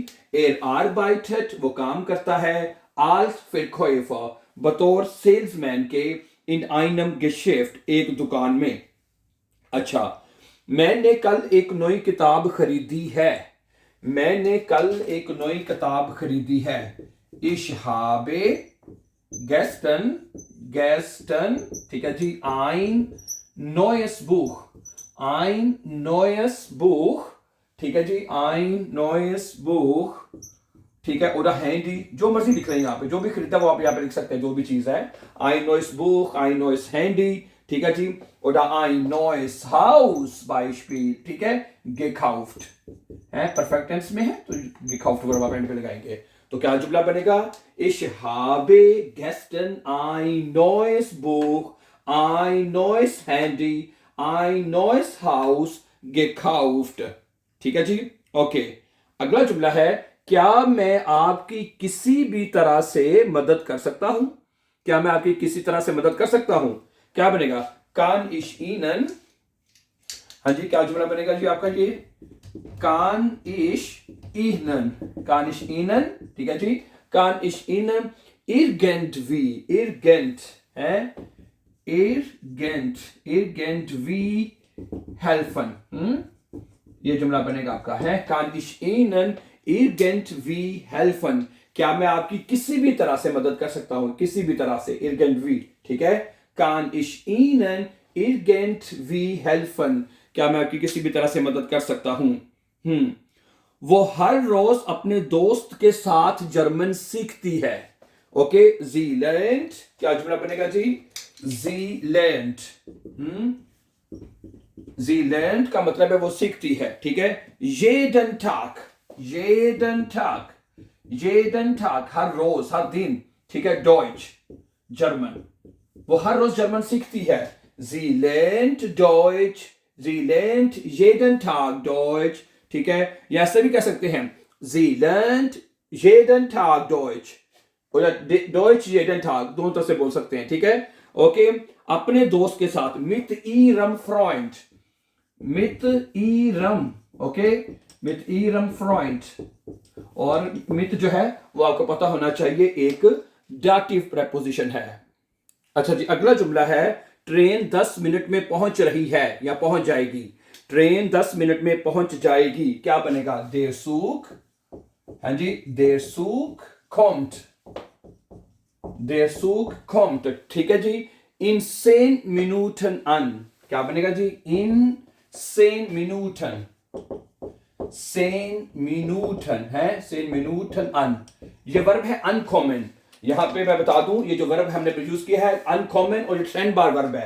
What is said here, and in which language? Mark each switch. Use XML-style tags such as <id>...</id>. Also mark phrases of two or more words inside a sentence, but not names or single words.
<de>er arbeitet,</de> <hi>वो काम करता है।</hi> <de>als Verkäufer,</de> <hi>बतौर सेल्समैन के।</hi> <de>in einem Geschäft,</de> <hi>एक दुकान में। अच्छा, मैंने कल एक नई किताब खरीदी है। मैंने कल एक नई किताब खरीदी है।</hi> <de>Ich habe gestern, gestern,</de> <hi>ठीक है जी,</hi> <de>ein neues Buch, ein neues Buch,</de> <hi>ठीक है जी,</hi> <de>ein neues Buch,</de> <hi>ठीक है।</hi> <de>oder handy,</de> <hi>जो मर्जी लिख रहे हैं यहाँ पे, जो भी खरीदा वो आप यहाँ पे लिख सकते हैं, जो भी चीज है।</hi> <de>ein neues Buch, ein neues Handy,</de> <hi>ठीक है जी।</hi> <de>oder ein neues Haus Beispiel,</de> <hi>ठीक है। gekauft है,</hi> <en>perfect tense</en> <hi>में है तो gekauft वर्ब आप एंड पे लगाएंगे। तो क्या जुमला बनेगा?</hi> <de>Ich habe gestern ein neues Buch, ein neues Handy, ein neues Haus gekauft।</de> <hi>ठीक है जी, ओके। अगला जुमला है, क्या मैं आपकी किसी भी तरह से मदद कर सकता हूं? क्या मैं आपकी किसी तरह से मदद कर सकता हूं? क्या बनेगा?</hi> <de>Kann ich Ihnen,</de> <hi>हाँ जी, क्या जुमला बनेगा जी आपका?</hi> <de>ये Kann ich Ihnen, kann ich Ihnen,</de> <hi>ठीक है जी।</hi> <de>Kann ich Ihnen irgendwie, irgend है, irgendwie helfen,</de> <hi>ये जुमला बनेगा आपका है।</hi> <de>Kann ich Ihnen irgendwie helfen,</de> <hi>क्या मैं आपकी किसी भी तरह से मदद कर सकता हूं? किसी भी तरह से, irgendwie, ठीक है।</hi> <de>Kann ich Ihnen irgendwie helfen,</de> <hi>क्या मैं आपकी किसी भी तरह से मदद कर सकता हूं? वो हर रोज अपने दोस्त के साथ जर्मन सीखती है। ओके, जी lernt, क्या जुमला बनेगा जी? जी lernt, जी lernt का मतलब है वो सीखती है। ठीक है,</hi> <de>jeden Tag, jeden Tag, jeden Tag,</de> <hi>हर रोज, हर दिन। ठीक है, Deutsch, जर्मन, वो हर रोज जर्मन सीखती है।</hi> <de>Sie lernt Deutsch, sie lernt jeden Tag Deutsch।</de> <hi>ठीक है, या ऐसे भी कह सकते हैं,</hi> <de>Sie lernt jeden Tag Deutsch, oder Deutsch jeden Tag,</de> <hi>दोनों तरह से बोल सकते हैं। ठीक है, ओके। अपने दोस्त के साथ,</hi> <de>mit ihrem Freund, mit ihrem, ओके, mit ihrem Freund।</de> <hi>और mit जो है वो आपको पता होना चाहिए एक डाटिव प्रेपोजिशन है। अच्छा जी, अगला जुमला है, ट्रेन 10 मिनट में पहुंच रही है या पहुंच जाएगी। ट्रेन 10 मिनट में पहुंच जाएगी, क्या बनेगा?</hi> <de>Der Zug,</de> <hi>हाँ जी,</hi> <de>der Zug kommt, der Zug kommt,</de> <hi>ठीक है जी।</hi> <de>In 10 Minuten an,</de> <hi>क्या बनेगा जी?</hi> <de>In 10 Minuten, 10 Minuten है, 10 Minuten an।</de> <hi>ये वर्ब है अनकॉमन। यहां पे मैं बता दूं, ये जो वर्ब हमने यूज किया है अनकॉमन, और ये ट्रेंड बार वर्ब है।</hi>